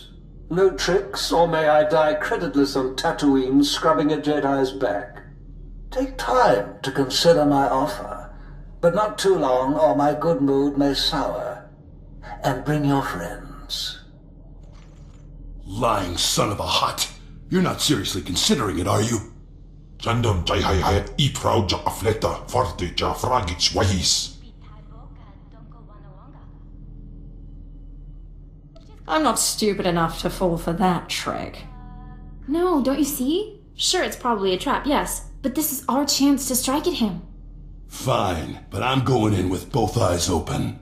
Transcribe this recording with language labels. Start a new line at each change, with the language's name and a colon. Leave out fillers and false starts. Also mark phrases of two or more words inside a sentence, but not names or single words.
English: No tricks, or may I die creditless on Tatooine scrubbing a Jedi's back. Take time to consider my offer, but not too long or my good mood may sour. And bring your friends. Lying son of a hut. You're not seriously considering it, are you? Jandon jai hai hayat I proud ja afleta forte ja fragich wahis. I'm not stupid enough to fall for that trick. No, don't you see? Sure, it's probably a trap, yes, but this is our chance to strike at him. Fine, but I'm going in with both eyes open.